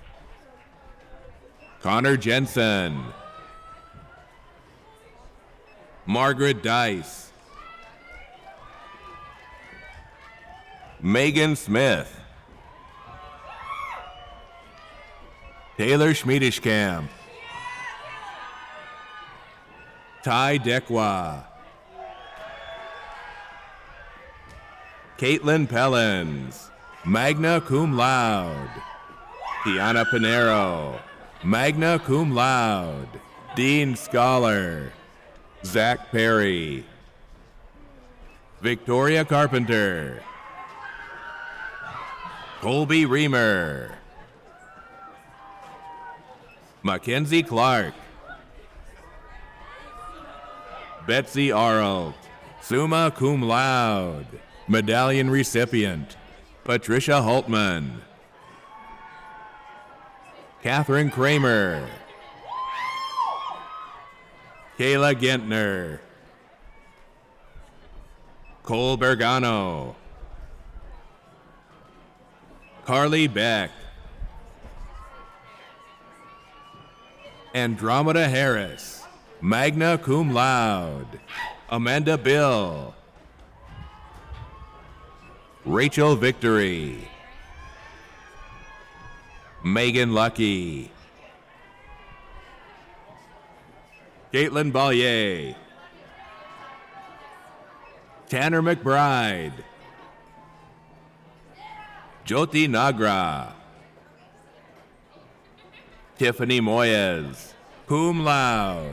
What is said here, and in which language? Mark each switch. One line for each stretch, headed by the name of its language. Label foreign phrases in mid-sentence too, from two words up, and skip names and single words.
English: Connor Jensen. Margaret Dice. Megan Smith. Taylor Schmiedishkamp. Ty Dekwa. Caitlin Pellens,
Latin: magna cum laude.
English: Tiana Pinero,
Latin: magna cum laude.
English: Dean Scholar. Zach Perry. Victoria Carpenter. Colby Reamer. Mackenzie Clark. Betsy Arlt,
Latin: summa cum laude.
English: Medallion recipient, Patricia Holtman. Catherine Kramer. Kayla Gentner. Cole Bergano, Carly Beck, Andromeda Harris,
Latin: magna cum laude.
English: Amanda Bill, Rachel Victory, Megan Lucky, Caitlin Ballier, Tanner McBride, Jyoti Nagra, Tiffany Moyes,
Latin: cum laude.